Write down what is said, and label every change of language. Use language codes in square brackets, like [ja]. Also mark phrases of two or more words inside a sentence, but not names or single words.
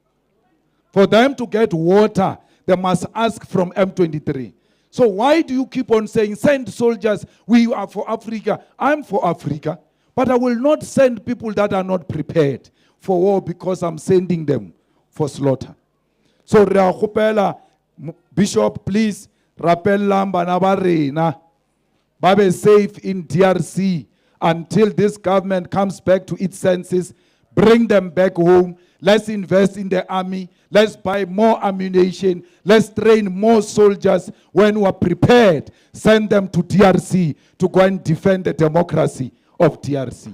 [en] For them to get water, they must ask from M23. So why do you keep on saying, send soldiers, we are for Africa? I'm for Africa, but I will not send people that are not prepared for war because I'm sending them for slaughter. So Bishop, please, [nso] rappella bana ba rena ba be [en] safe in DRC until this government comes back to its senses. Bring them back home. Let's invest in the army. Let's buy more ammunition. Let's train more soldiers. When we are prepared, send them to DRC to go and defend the democracy of DRC.